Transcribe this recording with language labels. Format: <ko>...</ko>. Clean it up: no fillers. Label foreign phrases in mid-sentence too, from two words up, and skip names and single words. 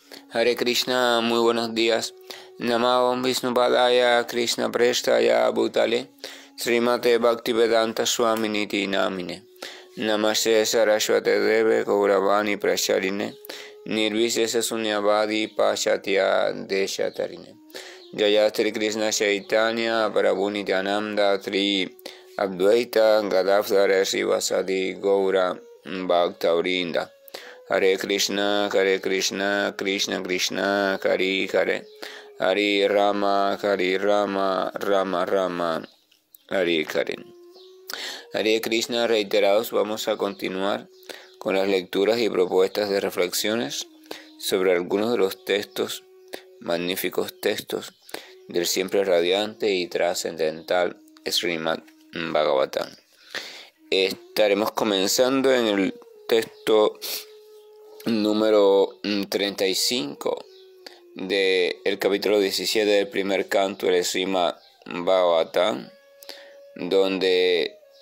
<es>Hare Krishna, muy buenos días.</es> <sa>Namo Vishnupadaya Krishna Prestaya Bhutale Srimate Bhaktivedanta Swaminiti Namine Namaste Saraswate Deve Gauravani Prasharine Nirvisesa Sunyavadi Pashatya Deshatarine Jaya Sri Krishna Chaitanya Prabhu Nityananda Tri Advaita Gadadhara Srivasadi Gaura Bhaktaurinda Hare Krishna, Krishna Krishna, Hare Hare, Hare Rama, Rama Rama, Hare Hare.</sa> <es>Hare Krishna, reiterados, vamos a continuar con las lecturas y propuestas de reflexiones sobre algunos de los textos, magníficos textos, del siempre radiante y trascendental Srimad Bhagavatam. Estaremos comenzando en el texto número 35 del capítulo 17 del primer canto del Srimad Bhagavatam, donde,</es>